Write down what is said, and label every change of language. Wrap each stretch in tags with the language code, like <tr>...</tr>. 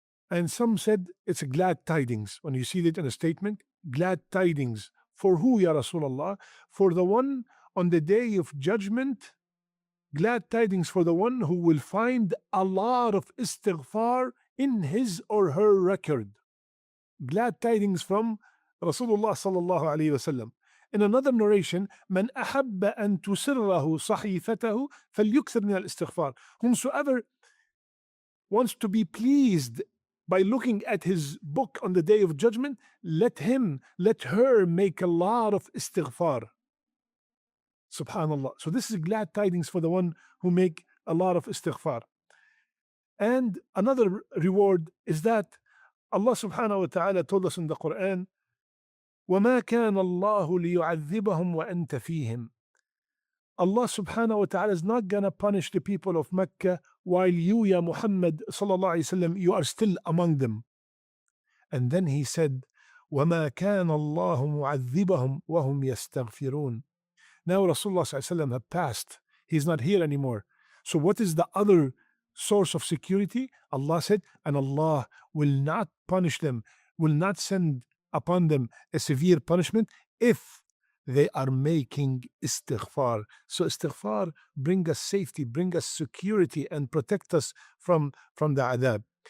<en>And some said it's a glad tidings. When you see it in a statement, glad tidings. For who, Ya Rasulullah? For the one on the day of judgment, glad tidings for the one who will find a lot of istighfar in his or her record. Glad tidings from Rasulullah sallallahu alayhi wasallam. In another narration,</en> <ar>من أحب أن تسره صحيفته فليكثر من الاستغفار.</ar> <en>Whomsoever wants to be pleased by looking at his book on the day of judgment, let her make a lot of istighfar. Subhanallah. So this is glad tidings for the one who make a lot of istighfar. And another reward is that Allah subhanahu wa ta'ala told us in the Quran,</en> <ar>وَمَا كَانَ اللَّهُ لِيُعَذِّبَهُمْ وَأَنْتَ فِيهِمْ.</ar> <en>Allah subhanahu wa ta'ala is not going to punish the people of Mecca while you, Ya Muhammad sallallahu alayhi wasallam, you are still among them. And then he said,</en> <ar>وَمَا كَانَ اللَّهُ مُعَذِّبَهُمْ وَهُمْ يَسْتَغْفِرُونَ.</ar> <en>Now Rasulullah sallallahu alayhi wasallam have passed. He's not here anymore. So what is the other source of security? Allah said, and Allah will not punish them, will not send upon them a severe punishment if they are making istighfar. So istighfar bring us safety, bring us security, and protect us from the adab.</en>